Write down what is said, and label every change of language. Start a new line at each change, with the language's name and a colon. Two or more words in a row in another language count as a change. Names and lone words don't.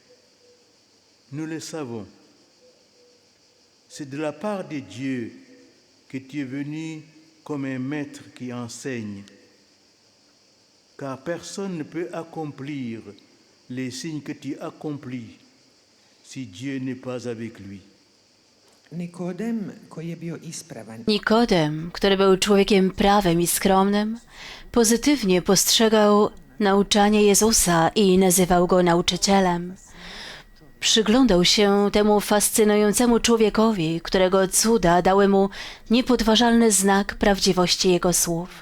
French: Nous le savons, c'est de la part de Dieu que tu es venu comme un maître qui enseigne, car personne ne peut accomplir les signes que tu accomplis si Dieu n'est pas avec lui.
Croatian: Nikodem, koji je bio ispravan,
Polish: Nikodem, który był człowiekiem prawym i skromnym, pozytywnie postrzegał nauczanie Jezusa i nazywał go nauczycielem. Przyglądał się temu fascynującemu człowiekowi, którego cuda dały mu niepodważalny znak prawdziwości jego słów.